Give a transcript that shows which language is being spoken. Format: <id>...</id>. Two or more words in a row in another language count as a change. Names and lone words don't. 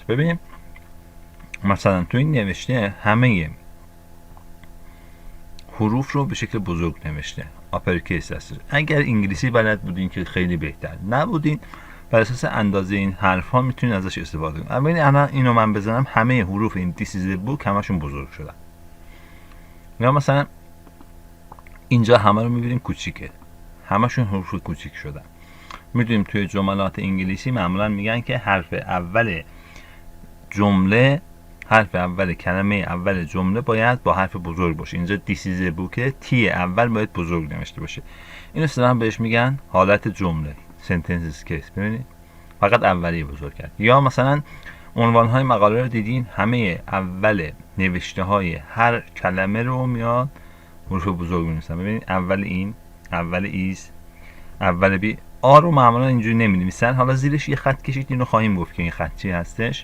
<fa>ببینیم مثلا تو این نوشته همه حروف رو به شکل بزرگ نوشته، آپرکیس هست. اگر انگلیسی بلد بودین که خیلی بهتر، نبودین بر اساس اندازه این حرف ها میتونید ازش استفاده کنید. ببینید الان اینو من بزنم، همه حروف این</fa> <en>This is a book</en> <fa>همشون بزرگ شدن. یا مثلا اینجا همه رو میبینیم کوچیکه، همشون حروف کوچیک شدن. میدونیم توی جملات انگلیسی معمولا میگن که حرف اول جمله، حرف اول کلمه اول جمله باید با حرف بزرگ باشه.</fa> <en>اینجا This is a book،</en> <fa>تی اول باید بزرگ نوشته باشه. این اصطلاحاً بهش میگن حالت جمله،</fa> <en>sentences case.</en> <fa>ببینید فقط اولی بزرگ کرد. یا مثلا عنوان های مقاله رو دیدین، همه اول نوشته های هر کلمه رو میاد حروف بزرگ می‌نویسن. ببینید اول این، اول ایز، اول بی. آ رو معمولا اینجوری نمی‌نویسن. حالا زیرش یه خط کشید، اینو خواهیم گفت که این خط چی هستش.</fa>